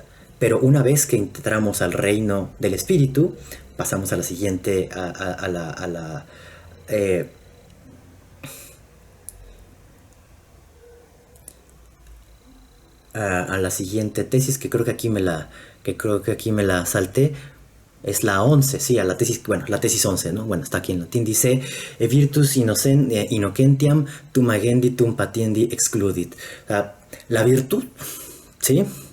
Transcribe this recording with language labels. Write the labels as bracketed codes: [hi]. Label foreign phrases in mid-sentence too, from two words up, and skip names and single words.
[es] Pero una vez que entramos al reino del espíritu, pasamos a la siguiente, a la siguiente tesis, que creo que aquí me la salté. Es la 11, sí, la tesis 11, ¿no? Bueno, está aquí en latín, dice [la] virtus innocentiam tum agendi tum patiendi excludit. [es] La virtud, ¿sí?